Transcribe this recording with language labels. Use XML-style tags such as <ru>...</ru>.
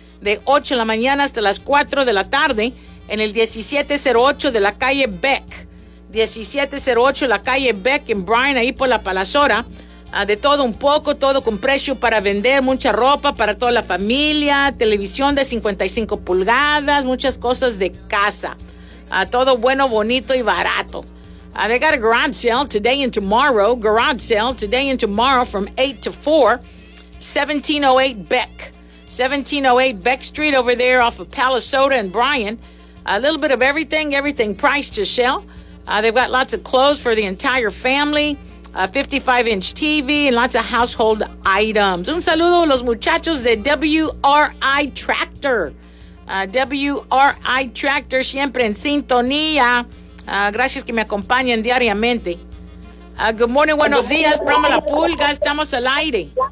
<es>De 8 de la mañana hasta las 4 de la tarde en el 1708 de la calle Beck. 1708 la calle Beck en Bryan, ahí por la Palazora. De todo un poco, todo con precio para vender, mucha ropa para toda la familia, televisión de 55 pulgadas, muchas cosas de casa. Todo bueno, bonito y barato.</es> <en>They got a garage sale today and tomorrow. Garage sale today and tomorrow from 8 to 4, 1708 Beck. 1708 Beck Street over there off of Palisoda and Bryan. A little bit of everything priced to sell. They've got lots of clothes for the entire family, a 55-inch TV, and lots of household items.</en> <es>Un saludo a los muchachos de WRI Tractor. WRI Tractor, siempre en sintonía. Gracias que me acompañan diariamente.</es> <en>Good morning,</en> <es>buenos días, broma la pulga, estamos al aire.</es>